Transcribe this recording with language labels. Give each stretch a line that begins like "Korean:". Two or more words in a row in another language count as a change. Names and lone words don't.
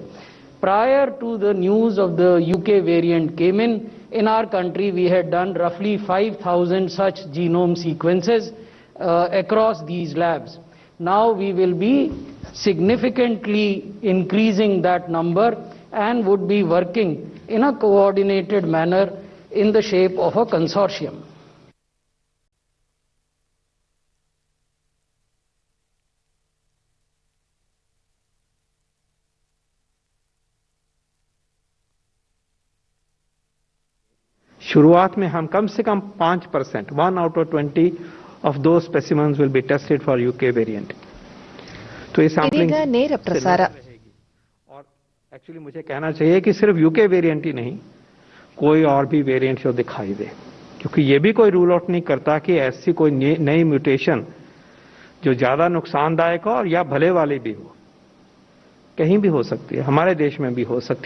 English: Prior to the news of the UK variant came in our country we had done roughly 5,000 such genome sequences across these labs. Now we will be significantly increasing that number and would be working in a coordinated manner in the shape of a consortium.
Hindi: शुरुआत में हम कम से कम
English: 5%, 1 out of 20 of those specimens will be tested for UK variant.
Hindi: तो ये सैंपलिंग
Kannada: ನೇರ ಪ್ರಸಾರ.
Hindi: और एक्चुअली मुझे कहना चाहिए कि सिर्फ यूके वेरिएंट ही नहीं, कोई और भी वेरिएंट जो दिखाई दे, क्योंकि ये भी कोई
English: rule out
Hindi: नहीं करता कि ऐसी कोई नई म्यूटेशन जो ज्यादा नुकसानदायक हो और या भले वाली भी हो, कहीं भी हो सकती है, हमारे देश में भी हो सकती है.